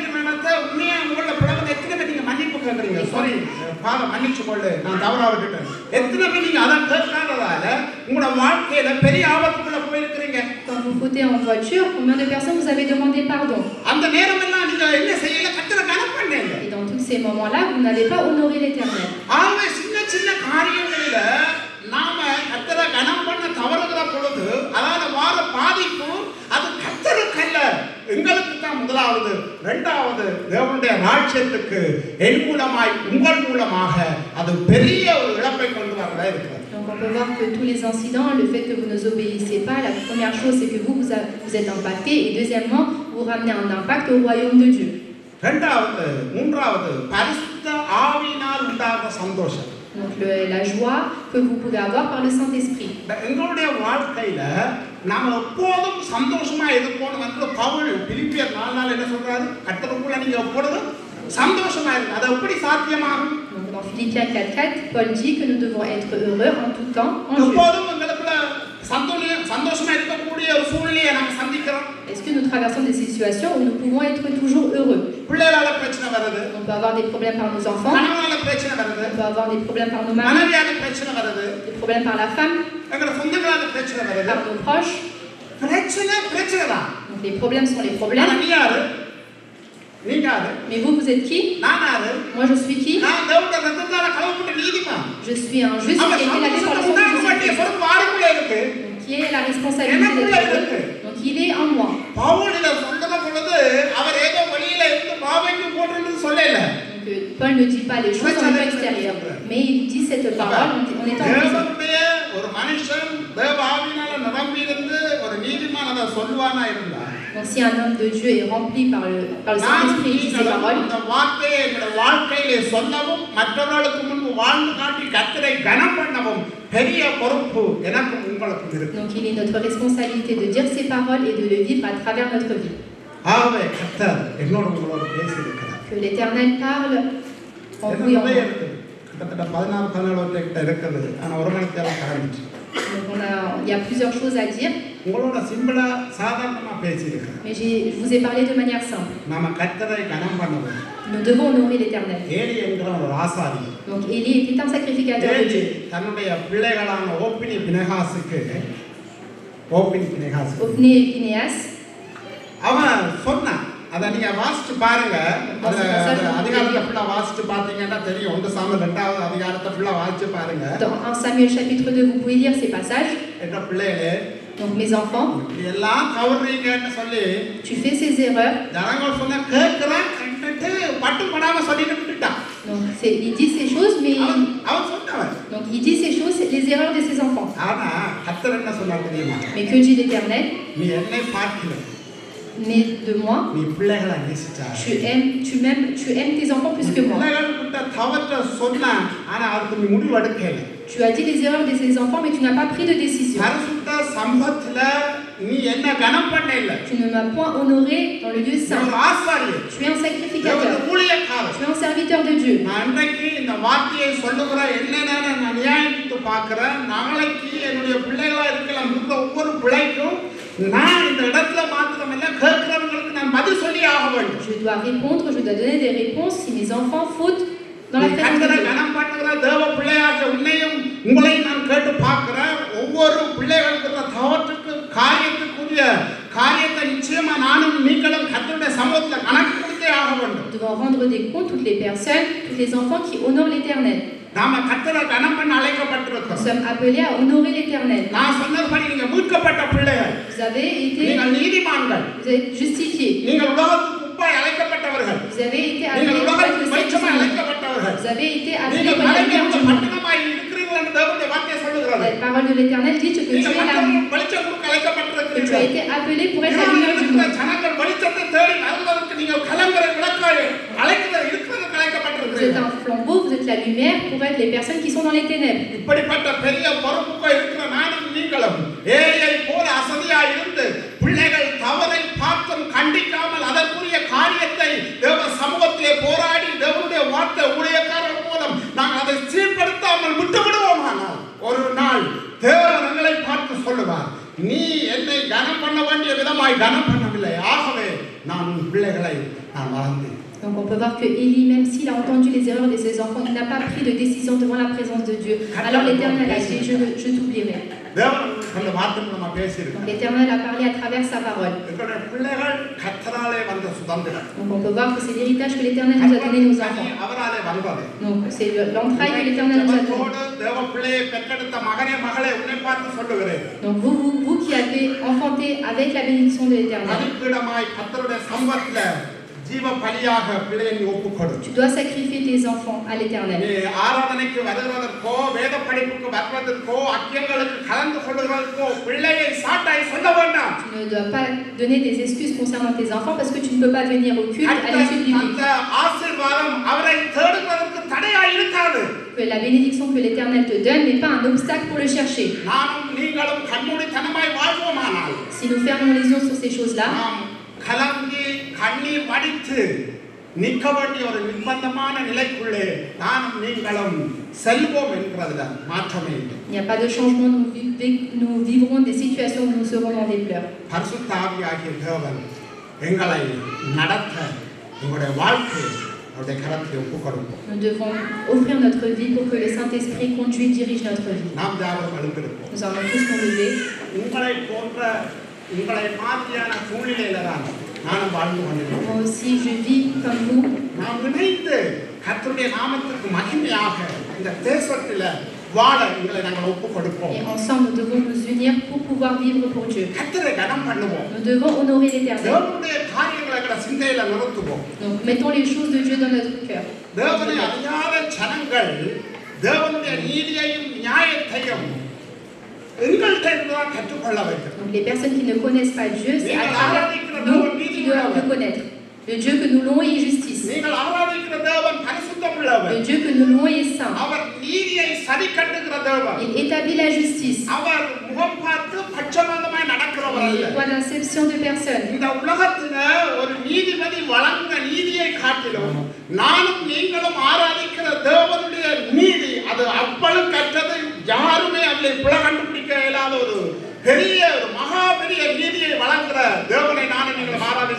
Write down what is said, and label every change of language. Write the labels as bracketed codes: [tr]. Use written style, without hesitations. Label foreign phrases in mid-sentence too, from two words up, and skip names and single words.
[fr] Quand vous fautez en voiture, combien de personnes vous avez demandé pardon? Et dans tous ces moments-là, vous n'avez pas honoré l'Éternel. [ta] பொழுது அதால வார பாதிப்பு அது கர்த்தருக்கல்ல, எங்களுக்கு தான் முதலாவது. இரண்டாவது, தேவனுடைய ராஜ்யத்துக்கு என் மூலமாய் உங்கள் மூலமாக அது பெரிய ஒரு இழப்பை கொண்டு வரதா இருக்கிறது. [fr] Donc on peut voir que tous les incidents, le fait que vous ne nous obéissez pas, la première chose c'est que vous êtes impactés, et deuxièmement, vous ramenez un impact au royaume de Dieu. [ta] இரண்டாவது, மூன்றாவது, பரிசுத்த ஆவியினால் உண்டான சந்தோஷம். [fr] Donc la joie que vous pouvez avoir par le Saint-Esprit. [ta] எங்களுடைய வாழ்க்கையில நாம எப்போதும் சந்தோஷமா இருக்கணும் என்று பவுல் பிலிப்பியர் 4:4 என்ன சொல்றாரு? கர்த்தருக்குள்ள நீங்க எப்பொழுதும் சந்தோஷமா இருங்க. அது எப்படி சாத்தியமாகும்? [fr] Donc dans Philippiens 4:4, Paul dit que nous devons être heureux en tout temps en Dieu. [ta] எப்போதும் எங்களுக்குள்ள சந்தோஷமா இருக்கக்கூடிய ஒரு சூழ்நிலையை நாம சந்திக்கிறோம். [fr] Est-ce que nous traversons des situations où nous pouvons être toujours heureux? [ta] பிள்ளைகளால பிரச்சனை வருது. [fr] On peut avoir des problèmes par nos enfants. [ta] கணவனால பிரச்சனை வருது. [fr] On peut avoir des problèmes par nos maris. [ta] மனைவியால பிரச்சனை வருது. [fr] Des problèmes par la femme. [ta] எங்க சொந்தங்களால பிரச்சனை வருது. [fr] Par nos proches. [ta] பிரச்சனை தான். [fr] Donc les problèmes sont les problèmes. [ta] நீ யாரு? நீ யாரு? [fr] Mais vous êtes qui? [ta] நான் யாரு? [fr] Moi je suis qui? [ta] நான் தேவனுடைய ரத்தத்தால கழுவப்பட்ட நீதிமான். [fr] Je suis un juste qui a été lavé par le sang de Jésus. [ta] பொறுப்பு ஆளுக்குள்ள இருக்கு. [fr] Qui est la responsabilité d'être heureux. Donc il est en moi. [ta] பவுல் இத சொல்ற பொழுது அவர் ஏதோ வெளியில இருந்து பாவைக்கு போட்டுன்னு சொல்லல. [fr] Donc Paul ne dit pas les choses en extérieur, mais il dit cette parole en étant en prison. [ta] தேவனுடைய ஒரு மனுஷன் தேவ ஆவியினால நிரம்பி இருந்து ஒரு நீதிமான் அத சொல்வானா இருந்தா. [fr] Donc si un homme de Dieu est rempli par le Saint-Esprit et dit ces paroles, [ta] இந்த வார்த்தையை என்னோட வாழ்க்கையிலே சொல்லவும் மற்றவர்களுக்கு முன்பு வாழ்ந்து காட்டி கர்த்தரை கனம் பண்ணவும் பெரிய பொறுப்பு எனக்கு உங்களுக்கு இருக்கு. [fr] donc il est notre responsabilité de dire ces paroles et de le vivre à travers notre vie. [ta] ஆவே கர்த்தர் என்னோட உங்களோட பேசியிருக்கிறார். [fr] Que l'Éternel parle en vous et en moi. [ta] கிட்டத்தட்ட 16-17 கிட்ட இருக்குது. ஆனா ஒரு மணி நேரம் கடந்துச்சு. [fr] Donc il y a plusieurs choses à dire. [ta] உங்களோட சிம்பிளா சாதாரணமா பேசியிருக்கிறேன். [fr] Mais je vous ai parlé de manière simple. [ta] நாம கர்த்தரை கனம் பண்ணணும். [fr] Nous devons honorer l'Éternel. [ta] ஏலி என்கிற ஒரு ஆசாரி. [fr] Donc Élie était un sacrificateur de Dieu. [ta] தன்னுடைய பிள்ளைகளான ஓப்பினி பினெகாசுக்கு [fr] Ophné et Phinéas. [ta] அவன் சொன்னான். அத நீங்க வாசிச்சு பாருங்க. அதிகாரத்தை ஃபுல்லா வாசிச்சு பாத்தீங்கன்னா தெரியும். 1 சாமுவேல் 2வது அதிகாரத்தை ஃபுல்லா வாசிச்சு பாருங்க. [fr] Dans 1 Samuel chapitre 2, vous pouvez lire ces passages. [ta] என்ன பிள்ளைகளே, [fr] donc mes enfants, [ta] எல்லாம் தவறுறீங்கன்னு சொல்லி [fr] tu fais ces erreurs. [ta] ஜனங்கள் சொன்னா கேக்குறான் கண்டிட்டு பட்டு படாம சொல்லிட்டு விட்டுட்டான். [fr] Donc il dit ces choses mais [ta] அவன் சொன்னவன். [fr] donc il dit ces choses, les erreurs de ses enfants. [ta] ஆனா கர்த்தர் என்ன சொன்னார் தெரியுமா? [fr] Mais que dit l'Éternel? [ta] நீ என்னை பார்க்கல. [fr] Né de moi, [ta] நீ பிள்ளைகளை நேசிச்சாய். [fr] tu aimes tes enfants plus que moi. [ta] பிள்ளைகள் கிட்ட தவற்ற சொன்னா ஆனா அதுக்கு நீ முடிவு எடுக்கல. [fr] Tu as dit les erreurs de ses enfants mais tu n'as pas pris de décision. [ta] பரிசுத்த சம்பத்துல நீ என்ன கனம் பண்ணல. [fr] Tu ne m'as point honoré dans le lieu saint. [ta] நீ ஆசாரியர். [fr] Tu es un sacrificateur. [ta] ஊழியக்காரர். [fr] Tu es un serviteur de Dieu. [ta] நான் இன்றைக்கு இந்த வார்த்தையை சொல்லுகிற என்னென்ன நான் நியாயத்து பார்க்கிறேன். நாளைக்கு என்னுடைய பிள்ளைகளா இருக்கலாம் இருக்கிற ஒவ்வொரு பிள்ளைக்கும் நான் இந்த இடத்துல மாத்திரமல்ல கேட்கிறவங்களுக்கு நான் பதில் சொல்லி ஆக வேண்டும். [fr] Je dois répondre, je dois donner des réponses si mes enfants fautent dans la présence de Dieu. [ta] கனம் பண்ணுகிற தேவ பிள்ளையாகிய உன்னையும் உங்களையும் நான் கேட்டு பார்க்கிறேன். ஒவ்வொரு பிள்ளைகளுக்கு தவற்றுக்கு காரியத்துக்குரிய காரியத்தை நிச்சயமா நானும் நீங்களும் கர்த்தருடைய சமூகத்துல கணக்கு கொடுத்தே ஆக வேண்டும். [fr] Nous devons rendre des comptes, toutes les personnes, tous les enfants qui honorent l'Éternel. [ta] நாம கர்த்தரை கனம் பண்ண அழைக்கப்பட்டிருக்கிறோம். [fr] Nous sommes appelés à honorer l'Éternel. [ta] நான் சொன்னபடி நீங்க மீட்கப்பட்ட பிள்ளைகள். [fr] Vous avez été [ta] நீங்கள் நீதிமான்கள். [fr] Vous êtes justifiés. [ta] நீங்கள் உலகத்துக்கு குப்பாய் அழைக்கப்பட்டவர்கள். [fr] Vous avez été [ta] நீங்கள் [fr] appelés [ta] உலகத்துக்கு வெளிச்சமாய் அழைக்கப்பட்டவர்கள். [fr] Vous avez été appelés [ta] நீங்கள் [fr] pour la lumière du monde. [ta] பட்டணமாய் இருக்கிறீர்கள் என்று தேவனுடைய வார்த்தை சொல்லுகிறது. [fr] La parole de l'Éternel dit que tu es la [ta] வெளிச்சம் கொடுக்க [fr] que tu as [ta] அழைக்கப்பட்டிருக்கிறீர்கள். [fr] été appelé pour être la lumière du monde. [ta] ஜனங்கள் வெளிச்சத்தை தேடி வருவதற்கு நீங்கள் கலங்கரை விளக்காய் அழைக்கிறது இருக்கிறது அழைக்கப்பட்டிருக்கிறீர்கள். [fr] Vous êtes un flambeau, vous êtes la lumière pour être les personnes qui sont dans les ténèbres. [ta] இப்படிப்பட்ட பெரிய பொறுப்புக்கு இருக்கிற நானும் நீங்களும் ஏயை போல அசதியாய் இருந்து பிள்ளைகள் தவறை பார்த்தும் கண்டிக்காமல் அதற்குரிய காரியத்தை தேவ சமூகத்திலே போராடி தேவனுடைய வார்த்தை ஊழியக்காரர் மூலம் நாங்கள் அதை சீர்படுத்தாமல் விட்டு விடுவோமானால் ஒரு நாள் தேவன் எங்களை பார்த்து சொல்லுவார், நீ என்னை கனம் பண்ண வேண்டிய விதமாய் கனம் பண்ணவில்லை, ஆகவே நான் உன் பிள்ளைகளை நான் மறந்தேன். [fr] Donc on peut voir que Élie, même s'il a entendu les erreurs de ses enfants, il n'a pas pris de décision devant la présence de Dieu. Alors l'Éternel a dit, je t'oublierai. [ta] அந்த வார்த்தை நம்ம [fr] Donc [ta] பேசியிருக்கோம். [fr] l'Éternel a parlé à travers sa parole. [ta] எங்களுடைய பிள்ளைகள் கர்த்தராலே வந்த சுதந்திரம். [fr] Donc on peut voir que c'est l'héritage que l'Éternel nous a donné nos enfants. [ta] அவராலே வந்தது. [fr] Donc c'est l'entraille que l'Éternel nous a donné. [ta] தேவ பிள்ளையை பெற்றெடுத்த மகனே மகளே உன்னை பார்த்து சொல்லுகிறேன். [fr] Donc vous qui avez enfanté avec la bénédiction de l'Éternel, [ta] பலிபீடமாய் கர்த்தருடைய சமூகத்தில ஜீவ பலியாக பிள்ளையை நீ ஒப்புக்கொடு. [fr] tu dois sacrifier tes enfants à l'Éternel. [ta] நீ ஆராதனைக்கு வருகிறதற்கோ வேத படிப்புக்கு வருவதற்கோ அக்கியங்களுக்கு கலந்து கொள்வதற்கோ பிள்ளையை சாட்டாய் சொல்ல வேண்டாம். [fr] Tu ne dois pas donner des excuses concernant tes enfants parce que tu ne peux pas venir au culte à l'étude biblique. [ta] அந்த ஆசீர்வாதம் அவரை தேடுவதற்கு தடையாய் இருக்காது. [fr] Que la bénédiction que l'Éternel te donne n'est pas un obstacle pour le chercher. [ta] நானும் நீங்களும் கண்மூடித்தனமாய் வாழ்வோமானால் [fr] Si nous fermons les yeux sur ces choses-là, [ta] நாம் கலங்கி கண்ணீர் வடித்து நிற்க வேண்டிய ஒரு நிர்பந்தமான நிலைக்குள்ளே நானும் நீங்களும் செல்வோம் என்கிறதுல மாற்றமே இல்லை. [fr] il n'y a pas de changement, nous vivrons des situations où nous serons dans des pleurs. [ta] பரிசுத்த ஆவியாகிய தேவன் எங்களை நடத்த எங்களுடைய வாழ்க்கை அவருடைய கரத்தில் ஒப்புக் கொடுப்போம். [fr] Nous devons offrir notre vie pour que le Saint-Esprit conduise, dirige notre vie. [ta] நாம் யாவரும் எழுந்திருப்போம். [fr] Nous allons tous nous lever. [ta] உங்களை மாதிரியான சூழ்நிலையில தான் நானும் வாழ்ந்து கொண்டிருக்கிறேன். [fr] Moi aussi, je vis comme vous. [ta] நாம் நினைத்து கர்த்தருடைய நாமத்துக்கு மகிமையாக இந்த தேசத்தில் வாழ எங்களை நாங்கள் ஒப்புக் கொடுப்போம். [fr] Et ensemble, nous devons nous unir pour pouvoir vivre pour Dieu. [ta] கர்த்தரை கனம் பண்ணுவோம். [fr] Nous devons honorer l'Éternel. [ta] தேவனுடைய காரியங்களை எங்களை சிந்தையில நிறுத்துவோம். [fr] Donc, mettons les choses de Dieu dans notre cœur. [ta] தேவனை அறியாத ஜனங்கள் தேவனுடைய நீதியையும் நியாயத்தையும் எங்கள்கிட்ட இருந்துதான் கற்றுக்கொள்ள வேண்டும். [fr] Donc, les personnes qui ne connaissent pas Dieu, c'est à travers nous qui doivent le connaître. Le Dieu que nous louons est justice. [ta] நீங்கள் ஆராதிக்கிற தேவன் பரிசுத்தமுள்ளவர். [fr] Le Dieu que nous louons est saint. [ta] அவர் நீதியை சரி கட்டுகிற தேவன். [fr] Il établit la justice. [ta] அவர் முகம் பார்த்து பட்சபாதமாய் நடக்கிறவர் [fr] Il [ta] அல்ல. [fr] n'est pas d'acception de personne. [ta] இந்த உலகத்துல ஒரு நீதிபதி வழங்கின நீதியை காட்டிலும் நானும் நீங்களும் ஆராதிக்கிற தேவனுடைய நீதி அது அவ்வளவு கற்றது யாருமே அதில் பிழை கண்டுபிடிக்க இயலாத ஒரு பெரிய ஒரு மகா பெரிய நீதியை வழங்குகிற தேவனை நானும் நீங்களும் ஆராதித்துக்